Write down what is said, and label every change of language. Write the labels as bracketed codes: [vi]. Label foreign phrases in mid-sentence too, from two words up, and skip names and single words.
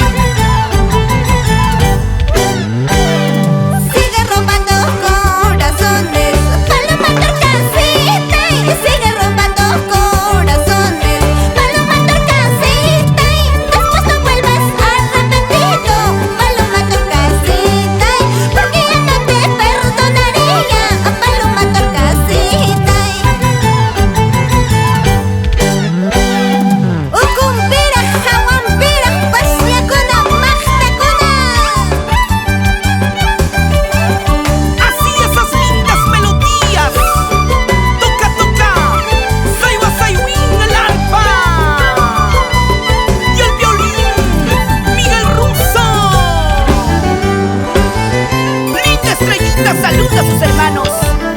[es] Sigue robando corazones, Paloma torcasita. Sigue robando corazones, Paloma torcasita. Después no vuelvas arrepentido, Paloma torcasita. Porque ya no te perdonaría, Paloma torcasita. [qu] Ukumpira, hawampira, pasiakuna, majtakuna. [es] Así esas lindas melodías. Toca, toca. Saiwa Saiwin el arpa. Y el violín, Miguel Russo. Linda estrellita saluda a sus hermanos.